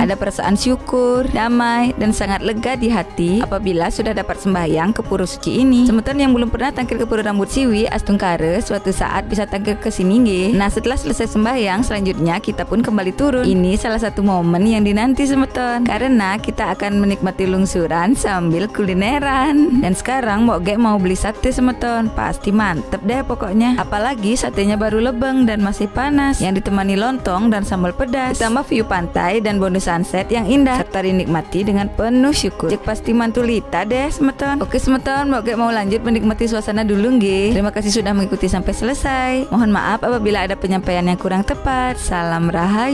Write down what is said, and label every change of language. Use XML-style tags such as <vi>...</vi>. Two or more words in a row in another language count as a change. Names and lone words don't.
<id>Ada perasaan syukur, damai, dan sangat lega di hati apabila sudah dapat sembahyang ke pura suci ini. Semeton yang belum pernah tangkil ke Pura Rambut Siwi, Astungkare suatu saat bisa tangkil ke sini nggih. Nah, setelah selesai sembahyang, selanjutnya kita pun kembali turun. Ini salah satu momen yang dinanti semeton, karena kita akan menikmati lungsuran sambil kulineran. Dan sekarang Mbok Gek mau beli sate semeton, pasti mantep deh pokoknya. Apalagi satenya baru lebeng dan masih panas, yang ditemani lontong dan sambal pedas, ditambah view pantai dan bonus sunset yang indah, serta dinikmati dengan penuh syukur. Cek pasti mantulita deh semeton. Oke semeton, Mbok Gek mau lanjut menikmati suasana dulu nggih. Terima kasih sudah mengikuti sampai selesai. Mohon maaf apabila ada penyampaian yang kurang tepat.</id>